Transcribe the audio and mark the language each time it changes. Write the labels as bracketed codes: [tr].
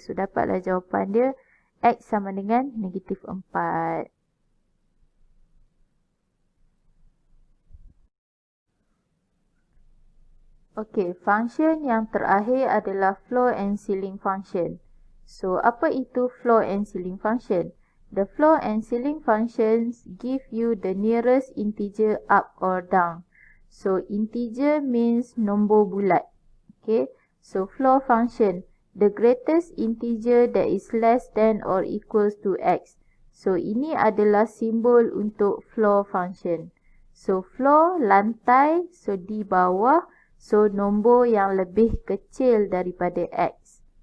[ms] So, dapatlah jawapan dia. X sama dengan negatif 4. Okey, function yang terakhir adalah floor and ceiling function. So, apa itu floor and ceiling function? [en] The floor and ceiling functions give you the nearest integer up or down. So integer means [ms] nombor bulat. [en] Okay. So floor function, the greatest integer that is less than or equals to x. [ms] So ini adalah simbol untuk floor function. So floor lantai, so di bawah, so nombor yang lebih kecil daripada x.